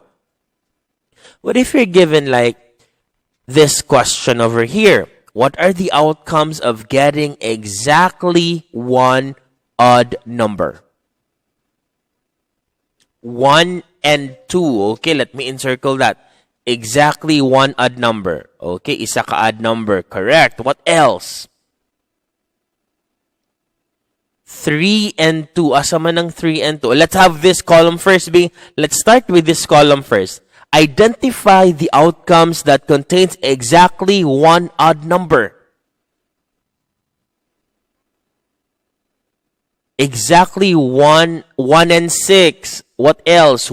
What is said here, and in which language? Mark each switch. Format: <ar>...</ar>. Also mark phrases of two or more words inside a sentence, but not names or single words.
<en>What if you're given like this question over here? What are the outcomes of getting exactly 1 odd number? 1 and 2. Okay, let me encircle that. Exactly 1 odd number. Okay,</en> <ceb>isa ka</ceb> <en>odd number. Correct. What else? 3 and 2.</en> <ceb>Asa man ang 3 and 2?</ceb> <en>Let's have this column first. Let's start with this column first. Identify the outcomes that contains exactly 1 odd number. Exactly 1 and 6. What else?</en>